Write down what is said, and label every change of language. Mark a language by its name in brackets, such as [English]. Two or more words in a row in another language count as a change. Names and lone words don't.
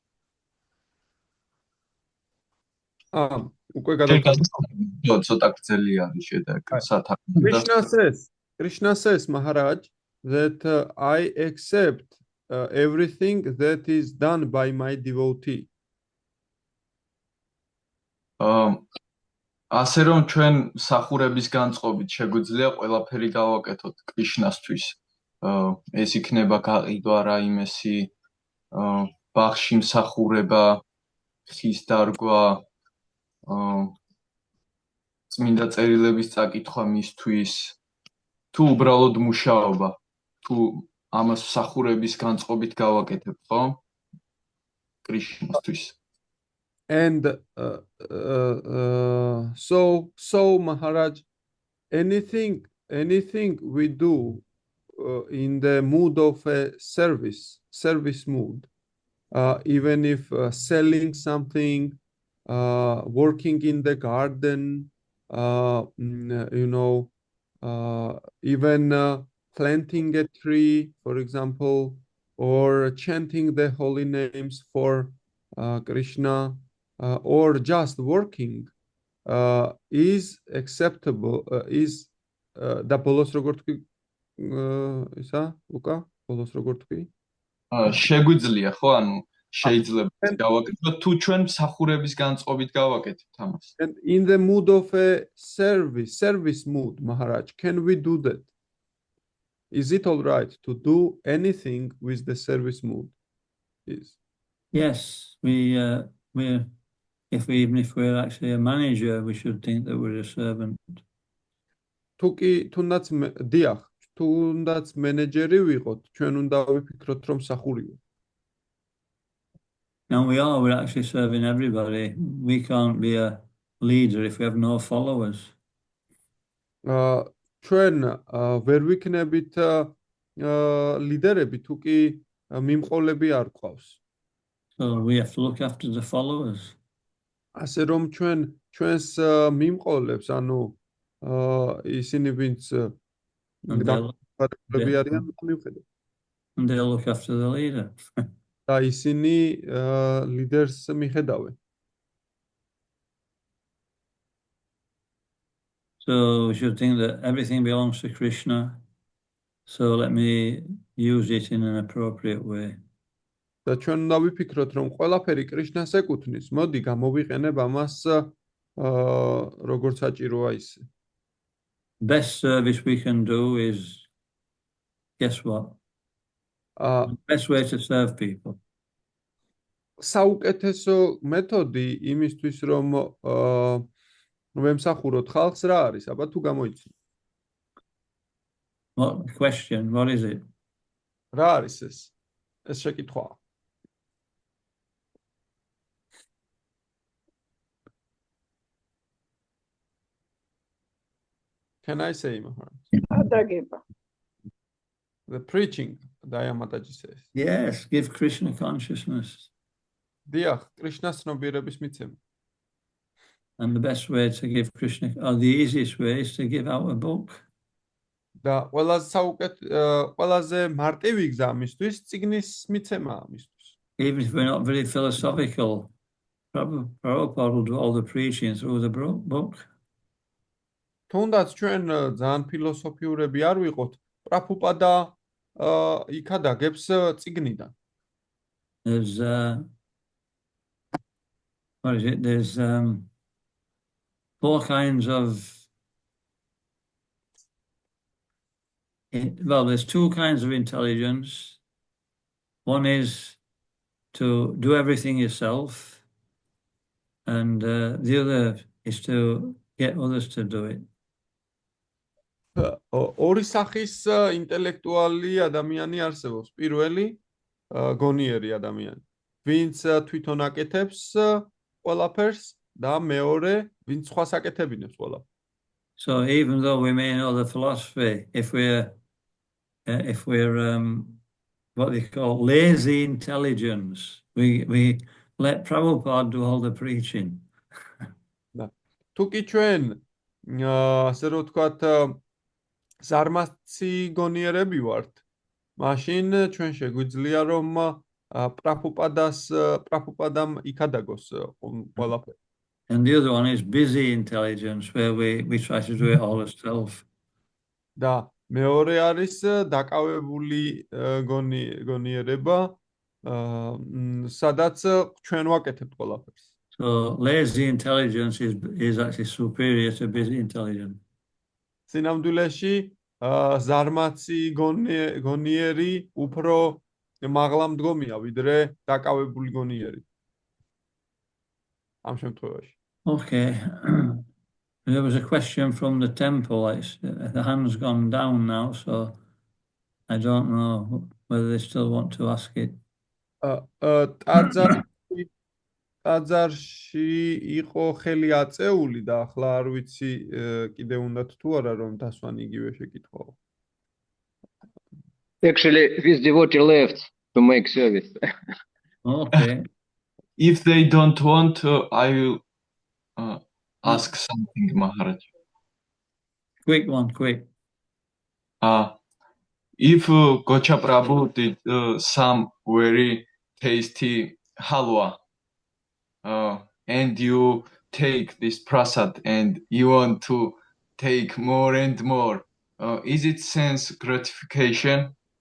[Georgian] უკვე გადავწყვეტ. ცოტა გრძელი არის შედეგი. [English] Krishna says Maharaj that I accept everything that is done by my devotee. [Georgian] ასე რომ ჩვენ სახურების განწყობით შეგვიძლია ყველაფერი გავაკეთოთ კრიშნასთვის. ეს იქნება გაყიდვა რაიმესი ბაღში მსახურება, ხის დარგვა, წმინდა წერილების წაკითხვა მისთვის, თუ უბრალოდ მუშაობა, თუ ამას მსახურების განწყობით გავაკეთებ, ხო? კრიშნასთვის. [English] And so Maharaj, anything we do in the mood of a service mood, even if selling something, working in the garden, even planting a tree, for example, or chanting the holy names for Krishna, or just working is acceptable, is [Georgian] და ბოლოს როგორ თქვი ისა ლუკა ბოლოს როგორ თქვი შეგვიძლია ხო ანუ შეიძლება გავაკეთოთ თუ ჩვენ მსახურების განწყობით გავაკეთებთ ამას. [English] And in the mood of a service mood, Maharaj, can we do that? Is it all right to do anything with the service mood? Yes, even if we're actually a manager, we should think that we're a servant. [Georgian] თუნდაც დიახ, თუნდაც მენეჯერი ვიყოთ, ჩვენ უნდა ვიფიქროთ რომ სახური ვიყოთ. [English] And we're actually serving everybody. We can't be a leader if we have no followers. [Georgian] ჩვენ ვერ ვიქნებით ლიდერები თუ კი მიმყოლები არ ყავს. [English] So we have to look after the followers. [Georgian] ასე რომ ჩვენს მიმყოლებს, ანუ ისინი ვინც დაყოლები არიან, მივხედოთ. [English] And they'll look after the leader. [Georgian] და ისინი ლიდერს მიხედავენ. [English] So we should think that everything belongs to Krishna. So let me use it in an appropriate way. [Georgian] და ჩვენ უნდა ვიფიქროთ, რომ ყველაფერი კრიშნას ეკუთვნის. მოდი გამოვიყენებ ამას როგორც საჭიროა ისე. [English] Best service we can do is, guess what? The best way to serve people. [Georgian] საუკეთესო მეთოდი იმისთვის რომ ვემსახუროთ ხალხს რა არის? აბა თუ გამოიცნო. [English] What question? What is it? [Georgian] რა არის ეს? ეს შეკითხვაა. [English] Can I say, Maharaj? [Georgian] ადაგება. [English] The preaching, Daya Mataji says. Yes, give Krishna consciousness. [Georgian] Diyach, Krishna ცნობიერების მიცემა. [English] And the best way to give Krishna, or the easiest way, is to give out a book. [Georgian] და ყველაზე მარტივი გზა მისთვის წიგნის მიცემაა მისთვის. [English] Even if we're not very philosophical, Prabhupada will do all the preaching through the book. [Georgian] თუნდაც ჩვენ ძალიან ფილოსოფიურები არ ვიყოთ, პრაბჰუპადა იქა დაგებს წიგნიდან. [English] There's, what is it? There's 4 kinds of, well, there's 2 kinds of intelligence. One is to do everything yourself, and the other is to get others to do it. [Georgian] ორი სახის ინტელექტუალი ადამიანი არსებობს. პირველი გონიერი ადამიანი, ვინც თვითონ აკეთებს ყველაფერს და მეორე, ვინც სხვას აკეთებინებს ყველაფერს. [English] So even though we may know the philosophy, if we're what they call lazy intelligence, we let Prabhupada do all the preaching. [Georgian] თუ კი ჩვენ ასე რომ ვთქვათ ზარმაცი გონიერები ვართ, მაშინ ჩვენ შეგვიძლია რომ პრაბჰუპადამ იქადაგოს ყველაფერი. [English] And the other one is busy intelligence, where we try to do it all ourselves. [Georgian] და მეორე არის დაკავებული გონიერება, სადაც ჩვენ ვაკეთებთ ყველაფერს. [English] So lazy intelligence is actually superior to busy intelligence. [Georgian] სინამდვილეში ზარმაცი გონიერი უფრო მაღლა მდგომია ვიდრე დაკავებული გონიერი. ამ შემთხვევაში. [English] Okay. There was a question from the temple. The hand's gone down now, so I don't know whether they still want to ask it. [Georgian] ტაძარში იყო ხელი აწეული და ახლა არ ვიცი კიდე უნდათ თუ არა რომ დასვან იგივე შეკითხვაო. [English] Actually, this devotee left to make service. Okay. If they don't want, I will ask something, Maharaj. Quick one, quick. If Gocha Prabhu did some very tasty halwa, and you take this prasad and you want to take more and more, is it sense gratification?